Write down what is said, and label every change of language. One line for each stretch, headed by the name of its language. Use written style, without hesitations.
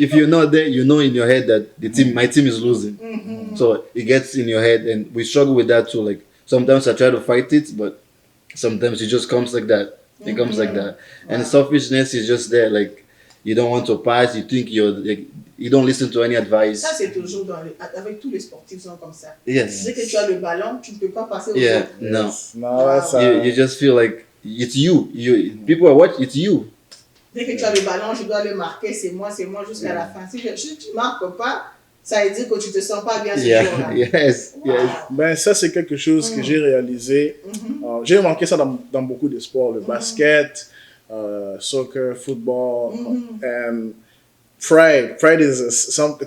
English: If you're not there, you know in your head that my team is losing. So it gets in your head, and we struggle with that too. Like sometimes I try to fight it, but sometimes it just comes like that. It comes like that, and selfishness is just there. Like you don't want to pass. You think you don't listen to any advice.
French: Ça, c'est toujours avec tous les sportifs sont comme ça.
English: Yes.
French: Dès que tu as le ballon, tu ne peux pas passer au
English: Yeah.
French: autres.
English: No.
French: Non, là, ça.
English: You just feel like it's you. People are watching. It's you.
French: Dès que tu as le ballon, je dois le marquer, c'est moi jusqu'à la fin. Si tu ne marques pas, ça veut dire que tu ne te sens pas bien ce jour-là.
English: Yes. Wow. Yes.
French: Ben, ça, c'est quelque chose que j'ai réalisé. J'ai remarqué ça dans beaucoup de sports, le basket, soccer, football,
English: and pride. Pride is something.